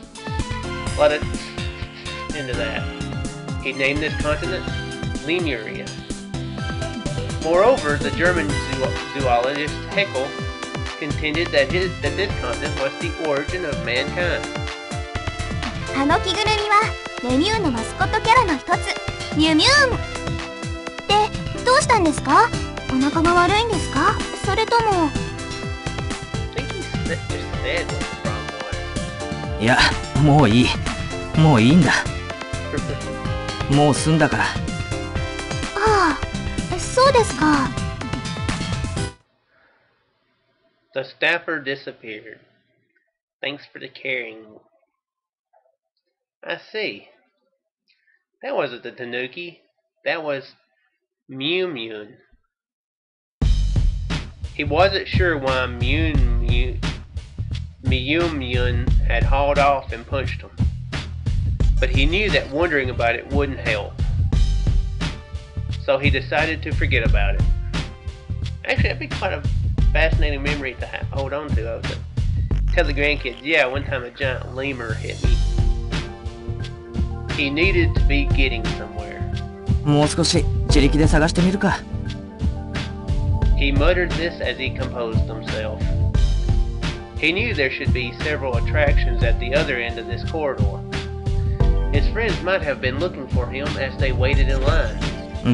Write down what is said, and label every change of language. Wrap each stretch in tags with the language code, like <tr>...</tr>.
<en>A lot of into that. He named this continent Lemuria. Moreover, the German zoologist Haeckel contended that this continent was the origin of mankind.</en> <ja>あの着ぐるみはレミューのマスコットキャラの一つ、ミュミューン。で、どうしたんですか？お腹が悪いんですか？それとも。</ja> <en>I think he just said what the problem was.</en> <ja>いや、もういい。もういいんだ。もう済んだから。ああ、そうですか。</ja> <en>The staffer disappeared. Thanks for the caring. I see. That wasn't the tanuki. That was Mew. He wasn't sure why Mew had hauled off and punched him, but he knew that wondering about it wouldn't help. So he decided to forget about it. Actually, that'd be quite a fascinating memory to hold on to. I would tell the grandkids, yeah, one time a giant lemur hit me. He needed to be getting somewhere.</en> <ja>もう少し自力で探してみるか。</ja> <en>He muttered this as he composed himself. He knew there should be several attractions at the other end of this corridor. His friends might have been looking for him as they waited in line.</en>